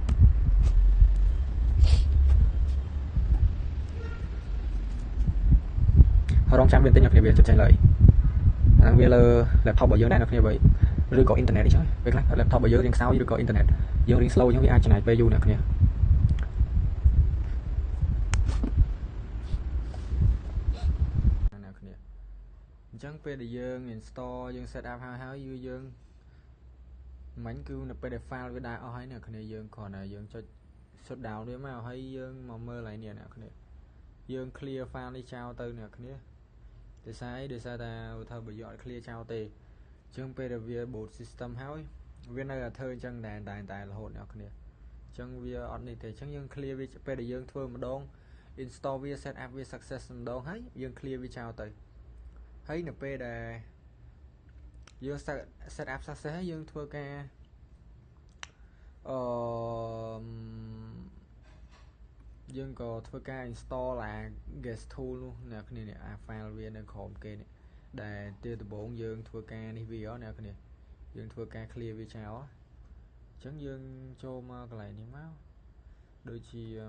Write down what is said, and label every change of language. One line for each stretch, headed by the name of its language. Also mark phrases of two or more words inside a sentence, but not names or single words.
Khmer: រងចាំវាបន្តិចអ្នកគ្នាវាចុចចេញឡើយអាហ្នឹងវាលើ laptop របស់យើងដែរអ្នកគ្នាបើឬក៏ internet អីចឹងពេលខ្លះ laptop របស់យើងរៀងខ្សោយឬក៏ internet យើងរៀង slow អញ្ចឹងវាអាចចំណាយពេលយូរអ្នកគ្នា អញ្ចឹងពេលដែលយើង install យើង
English: set up
Khmer: ហើយយើងមិញគឺនៅពេលដែល file វាដើរអស់ហើយអ្នកគ្នាយើងគ្រា ន់តែយើងចុច
English: shut down
Khmer: វាមកហើយយើងមកមើលឡើងនេះអ្នកគ្នាយើង clear file នេះចោលទៅអ្នកគ្នាដោយសារតែថាបើយកឲ្យ clear ចោលទេអញ្ចឹងពេលដែលវា
English: boot system
Khmer: ហើយវានៅតែធ្វើអញ្ចឹងតែរហូតអ្នកគ្នាអញ្ចឹងវាអត់នេះទេអញ្ចឹងយើង clear វាពេលដែលយើងធ្វើម្ដង install វា
English: set up
Khmer: វា success ម្ដងហើយយើង clear វាចោលទៅហើយនៅពេលដែល យើង
English: set up success
Khmer: ហើយយើងធ្វើការយើងក៏ធ្វើការ install អា
English: guest tool
Khmer: នោះអ្នកគ្នានេះអា file វានៅក្រោមគេនេះដែលទីដំបូងយើងធ្វើការនេះវាអ្នកគ្នាយើងធ្វើការ clear វាចោលអញ្ចឹងយើងចូលមកកន្លែងនេះមកដូចជា